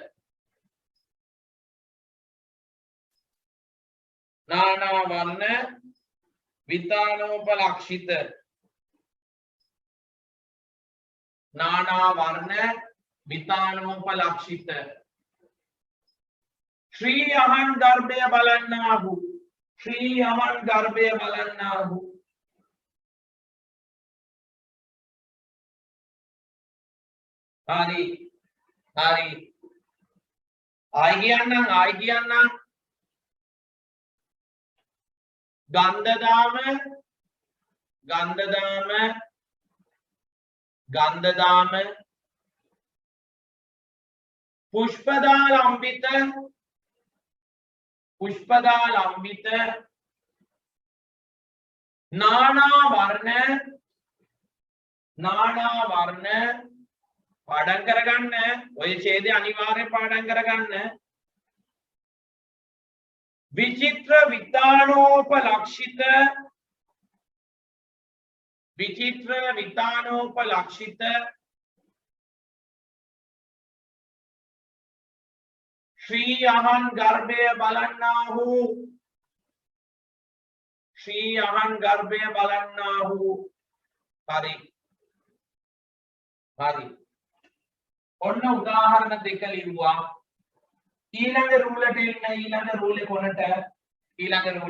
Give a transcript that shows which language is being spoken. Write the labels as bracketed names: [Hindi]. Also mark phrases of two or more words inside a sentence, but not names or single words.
[Sinhala] නානා වර්ණ විතානෝපලක්ෂිත නානා වර්ණ විතානෝපලක්ෂිත ශ්‍රී අහන ගර්භේ බලන්නාහු ශ්‍රී අහන ගර්භේ බලන්නාහු හරි ආයි කියන්නම් ගන්ධදාම පුෂ්පදාලම්බිත නානා වර්ණ පාඨන करगන්න ඔය ඡේදය අනිවාර්යෙන් පාඩම් කරගන්න විචිත්‍ර විතානෝපලක්ෂිත ශ්‍රී අහන ගර්භේ බලන්නාහු හරි ඔන්න උදාහරණ දෙක ලිව්වා ඊළඟ රූලට එන්න ඊළඟ රූලේ කොනට ඊළඟ